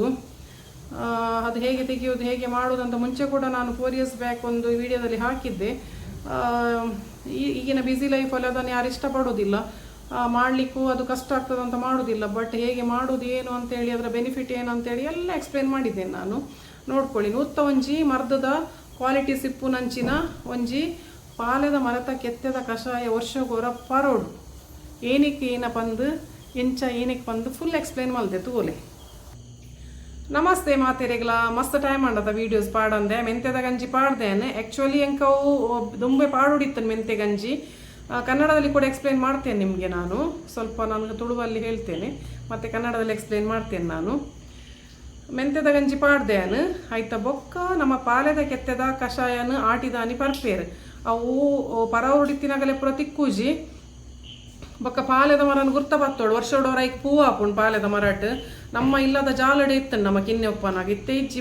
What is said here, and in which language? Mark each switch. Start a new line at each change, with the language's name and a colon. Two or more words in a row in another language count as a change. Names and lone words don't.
Kannada: ಅದು ಹೇಗೆ ತೆಗೆಯೋದು, ಹೇಗೆ ಮಾಡೋದಂತ ಮುಂಚೆ ಕೂಡ ನಾನು
English: 4 years back
Kannada: ಒಂದು ವಿಡಿಯೋದಲ್ಲಿ ಹಾಕಿದ್ದೆ. ಈಗಿನ ಬ್ಯುಸಿ ಲೈಫಲ್ಲಿ ಅದನ್ನು ಯಾರು ಇಷ್ಟಪಡೋದಿಲ್ಲ, ಮಾಡಲಿಕ್ಕೂ ಅದು ಕಷ್ಟ ಆಗ್ತದೆ ಅಂತ ಮಾಡೋದಿಲ್ಲ. ಬಟ್ ಹೇಗೆ ಮಾಡೋದು ಏನು ಅಂತೇಳಿ, ಅದರ ಬೆನಿಫಿಟ್ ಏನು ಅಂತೇಳಿ ಎಲ್ಲ ಎಕ್ಸ್ಪ್ಲೇನ್ ಮಾಡಿದ್ದೇನೆ ನಾನು. ನೋಡ್ಕೊಳ್ಳಿ.
Tulu: ನೂತ್ತ ಒಂಜಿ ಮರ್ದದ ಕ್ವಾಲಿಟಿ ಸಿಪ್ಪು ನಂಚಿನ ಒಂಜಿ ಪಾಲೆದ ಮರತ ಕೆತ್ತದ ಕಷಾಯ ವರ್ಷಗೋರ ಪರೋಡು ಏನಕ್ಕೆ ಏನ ಪಂದು ಎಂಚ ಏನಕ್ಕೆ ಪಂದು
English: full explain
Tulu: ಮಾಡಿದೆ ತಗೋಲೆ. ನಮಸ್ತೆ ಮಾತೆರೆಗ್ಲ, ಮಸ್ತ್ ಟೈಮ್ ಮಾಡದ ವೀಡಿಯೋಸ್ ಪಾಡಂದೆ. ಮೆಂತ್ಯದ ಗಂಜಿ ಪಾಡ್ದೇನೆ. ಆ್ಯಕ್ಚುಲಿ ಎಂಕವು ದುಂಬೆ ಪಾಡೋಡಿತ್ತನು ಮೆಂತ್ಯ ಗಂಜಿ.
Kannada: ಕನ್ನಡದಲ್ಲಿ ಕೂಡ ಎಕ್ಸ್ಪ್ಲೇನ್ ಮಾಡ್ತೇನೆ ನಿಮಗೆ. ನಾನು ಸ್ವಲ್ಪ ನನಗೆ ತುಳುವಲ್ಲಿ ಹೇಳ್ತೇನೆ ಮತ್ತು ಕನ್ನಡದಲ್ಲಿ ಎಕ್ಸ್ಪ್ಲೇನ್ ಮಾಡ್ತೇನೆ ನಾನು.
Tulu: ಮೆಂತ್ಯದ ಗಂಜಿ ಪಾಡ್ದೇನು ಆಯ್ತಾ. ಬೊಕ್ಕ ನಮ್ಮ ಪಾಲೆದ ಕೆತ್ತದ ಕಷಾಯನ ಆಟಿದಾನಿ ಪರ್ಪೇರು ಅವು ಪರವಡಿತ್ತಿನಾಗಲೇ ಪುರ ತಿಕ್ಕೂಜಿ ಬೊಕ್ಕ ಪಾಲೆದ ಮರನ ಗುರ್ತ ಬತ್ತೋಡು ವರ್ಷೋಡೋರೈಕ್ ಪೂ ಹಾಪುಂಡು ಪಾಲೆದ ಮರಾಟ್. ನಮ್ಮ ಇಲ್ಲದ ಜಾಲಡೆ ಇತ್ತಂಡು ನಮ್ಮ ಕಿನ್ನೆಪ್ಪನಾಗ ಇತ್ತೆ ಇಜ್ಜಿ.